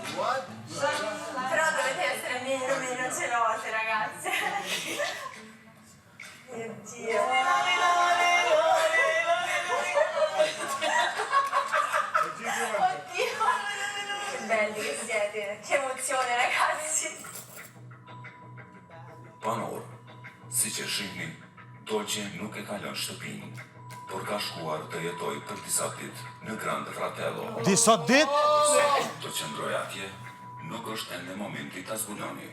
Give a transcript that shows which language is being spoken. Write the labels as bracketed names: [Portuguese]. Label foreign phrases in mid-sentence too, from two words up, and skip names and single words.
[Italian] Però dovete essere meno gelose, ragazze. Mio Dio. Oddio. Che belli che siete. Che emozione, ragazzi. [Albanian] Panor, si që shihni, Dolçe nuk e ka lënë shtëpinë, por ka shkuar të jetoj për disa ditë në Grande Fratello. Disa ditë? Të qëndroj atje, nuk është ende momenti ta zbuloni.